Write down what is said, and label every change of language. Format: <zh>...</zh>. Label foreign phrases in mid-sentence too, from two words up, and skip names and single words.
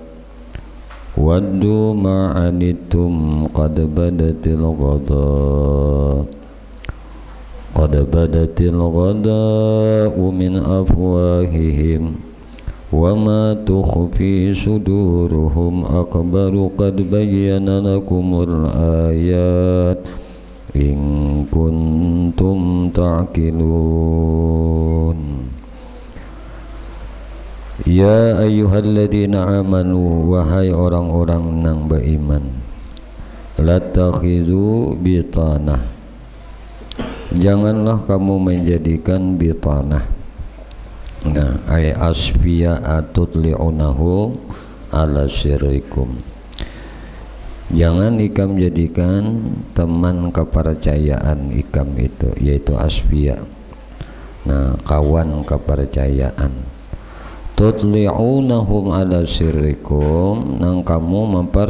<ar>ودوا ما عنتم قد بدت الغداء من أفواههم وما تخفي صدورهم أكبر قد بين لكم الآيات إن كنتم تعقلون يا أيها الذين آمنوا</ar> <bjn>wahai orang-orang nang beriman</bjn> <ar>la تتخذوا بطانة</ar> <bjn>janganlah kamu menjadikan bitanah</bjn> <ar>أي أصفياء تطلعونه على سركم</ar> <bjn>jangan ikam jadikan teman kepercayaan ikam itu yaitu asfiya kawan kepercayaan</bjn> <ar>تطلعونهم على سركم</ar> <bjn>nang kamu</bjn>